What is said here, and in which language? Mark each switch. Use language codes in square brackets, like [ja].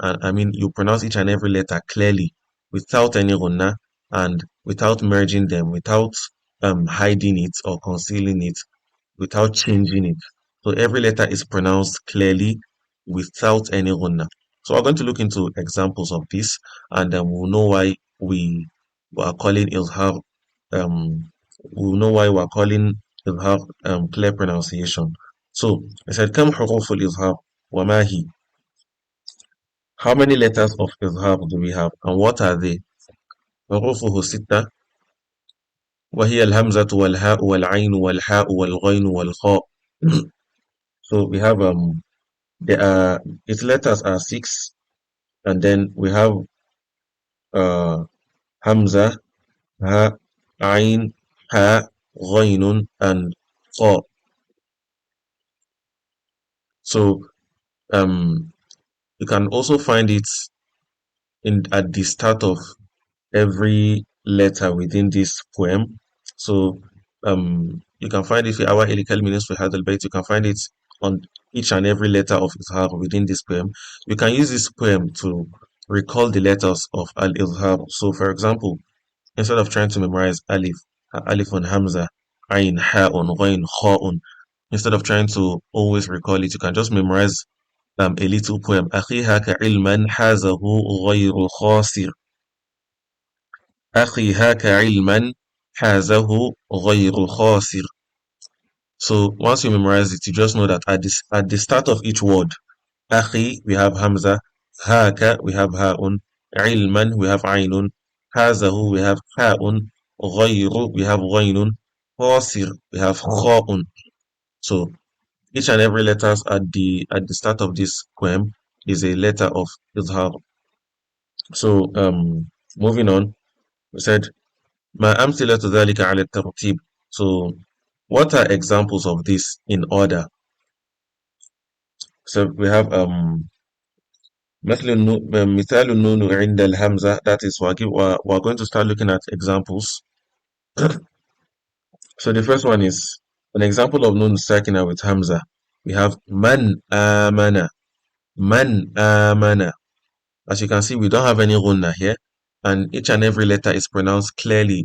[en] And I mean, you pronounce each and every letter clearly without any ghunna and without merging them, without hiding it or concealing it, without changing it. So every letter is pronounced clearly without any ghunna. So we're going to look into examples of this, and we'll know why we are calling ilhar we'll know why we're calling ilhar clear pronunciation. So I said [ar] كم حروف الإظهار وما هي. [en] How many letters of izhar do we have and what are they? [ar] حروفه ستة وهي الهمزة والهاء والعين والحاء والغين والخاء. [en] So we have there are its letters are six, and then we have uh hamza, ha, ain, ha, ghainun, and kha. So you can also find it in at the start of every letter within this poem. So you can find it [ar] في أوائل كلم نصف هذا البيت. [en] You can find it on each and every letter of izhar within this poem. You can use this poem to recall the letters of al-izhar. So for example, instead of trying to memorize alif and hamza, ayn, ha'un, ghayn, kha'un, instead of trying to always recall it, you can just memorize a little poem. [ar] أخي هاك علما حازه غير خاسر. أخي هاك علما حازه غير خاسر. [en] So once you memorize it, you just know that at the start of each word, أخي we have hamza, هاك we have هاء, علما we have عين, حازه we have حاء, غير we have غين, خاسر we have خاء. So each and every letters at the start of this poem is a letter of izhar. So moving on, we said [ar] ما أمثلة ذلك على الترتيب. [en] So what are examples of this in order? So we have [ar] مثال النون عند الهمزة. [en] That is we're going to start looking at examples. So the first one is an example of nun sakina with hamza. We have man amana. Man amana. As you can see, we don't have any gunna here, and each and every letter is pronounced clearly.